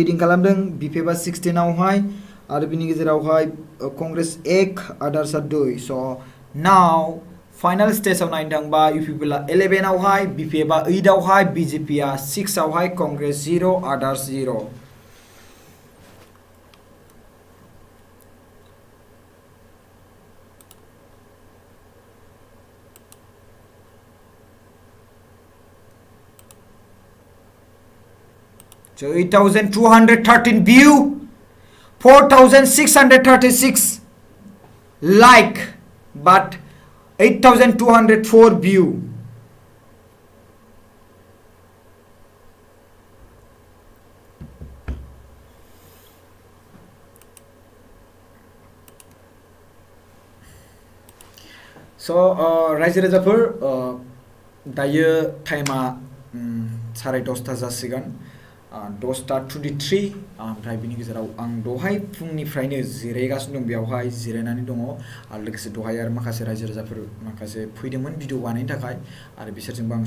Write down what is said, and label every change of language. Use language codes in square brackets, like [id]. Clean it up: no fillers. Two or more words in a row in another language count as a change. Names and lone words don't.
[brx] लिडिं खालामदों BPPआ 16 आवहाय आरो बिनि गेजेरावहाय कंग्रेस 1 आदार्सआ 2 स' नाव फाइनल स्टेजआव नायनो थांबा UPPLआ 11 आवहाय BPPआ 8 आवहाय BJPआ 6 आवहाय कंग्रेस 0 आदार्स 0 [en] So 8,213 view, 4,636 like, but 8,204 view. [brx] So रायजो राजाफोर दायो टाइमा 10:30 जासिगोन 10:23 ओमफ्राय बिनि गेजेराव आं दहाय फुंनिफ्रायनो जिरायगासिनो दं बेयावहाय जिरायनानै दङ आरो लोगोसे दहाय आरो माखासे रायजो राजाफोर माखासे फैदोंमोन भिडिअ बानायनो थाखाय आरो बिसोरजोंबो आं